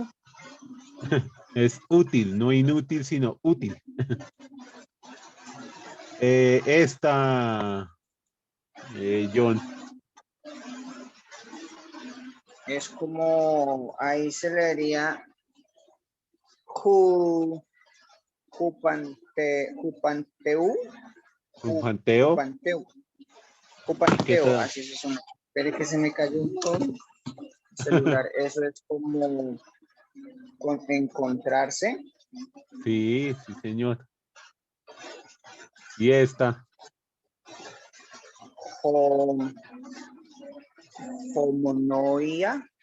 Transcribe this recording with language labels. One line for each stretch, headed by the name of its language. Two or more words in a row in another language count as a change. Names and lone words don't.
Spanish: Es útil, no inútil, sino útil. Esta, John. Es como, ahí se leería Jupanteu. Jupanteo. Jupanteo, así se llama. Pero es que se me cayó un todo el celular. Eso es como encontrarse. Sí, sí, señor. Y esta. Homonoia.